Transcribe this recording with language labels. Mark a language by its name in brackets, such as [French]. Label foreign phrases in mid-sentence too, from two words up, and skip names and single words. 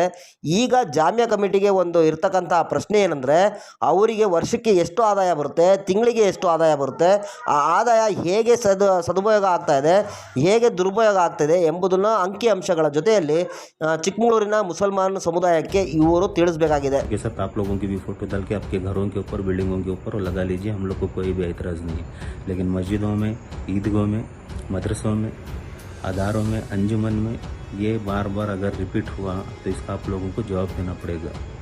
[Kannada] ಈಗ ಜಾಮ್ಯಾ ಕಮಿಟಿಗೆ ಒಂದು ಇರ್ತಕ್ಕಂಥ ಪ್ರಶ್ನೆ ಏನಂದರೆ, ಅವರಿಗೆ ವರ್ಷಕ್ಕೆ ಎಷ್ಟು ಆದಾಯ ಬರುತ್ತೆ, ತಿಂಗಳಿಗೆ ಎಷ್ಟು ಆದಾಯ ಬರುತ್ತೆ, ಆ ಆದಾಯ ಹೇಗೆ ಸದುಪಯೋಗ ಆಗ್ತಾ ಇದೆ, ಹೇಗೆ ದುರುಪಯೋಗ ಆಗ್ತಾಯಿದೆ ಎಂಬುದನ್ನು ಅಂಕಿಅಂಶಗಳ ಜೊತೆಯಲ್ಲಿ ಚಿಕ್ಕಮಗಳೂರಿನ ಮುಸಲ್ಮಾನ್ ಸಮುದಾಯಕ್ಕೆ ಇವರು ತಿಳಿಸಬೇಕಾಗಿದೆ. [Hindi] के साथ आप लोगों की भी फोटो डाल के आपके घरों के ऊपर, बिल्डिंगों के ऊपर लगा लीजिए, हम लोग को कोई भी एतराज़ नहीं है. लेकिन मस्जिदों में, ईदगाहों में, मदरसों में, अदारों में, अंजुमन में ये बार बार अगर रिपीट हुआ तो इसका आप लोगों को जवाब देना पड़ेगा.